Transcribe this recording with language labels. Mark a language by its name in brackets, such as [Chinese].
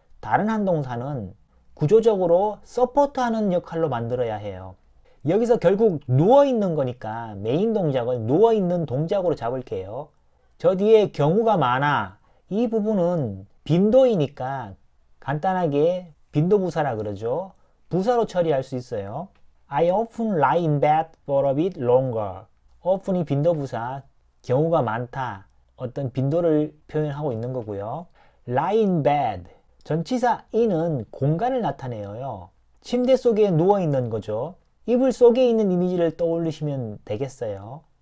[Korean] 다른 한 동사는 구조적으로 서포트하는 역할로 만들어야 해요. 여기서 결국 누워있는 거니까 메인 동작을 누워있는 동작으로 잡을게요. 저 뒤에 경우가 많아. 이 부분은 빈도이니까 간단하게 빈도부사라 그러죠. 부사로 처리할 수 있어요. [English] I often lie in bed for a bit longer. [Korean] often이 빈도부사, 경우가 많다. 어떤 빈도를 표현하고 있는 거고요. [English] lie in bed. [Korean] 전치사 in은 공간을 나타내요. 침대 속에 누워있는 거죠. 이불 속에 있는 이미지를 떠올리시면 되겠어요.